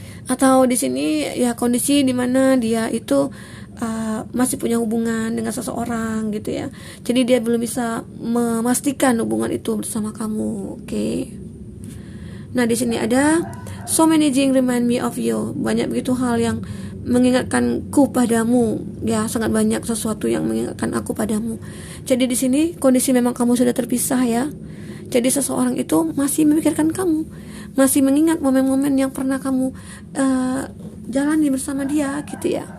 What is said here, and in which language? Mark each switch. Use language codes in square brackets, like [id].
[id] Atau di sini ya kondisi di mana dia itu masih punya hubungan dengan seseorang gitu ya. Jadi dia belum bisa memastikan hubungan itu bersama kamu. Oke. Nah, di sini ada [en] so many things remind me of you. [id] Banyak begitu hal yang mengingatkanku padamu. Ya, sangat banyak sesuatu yang mengingatkan aku padamu. Jadi di sini kondisi memang kamu sudah terpisah ya. Jadi seseorang itu masih memikirkan kamu, masih mengingat momen-momen yang pernah kamu jalani bersama dia gitu ya.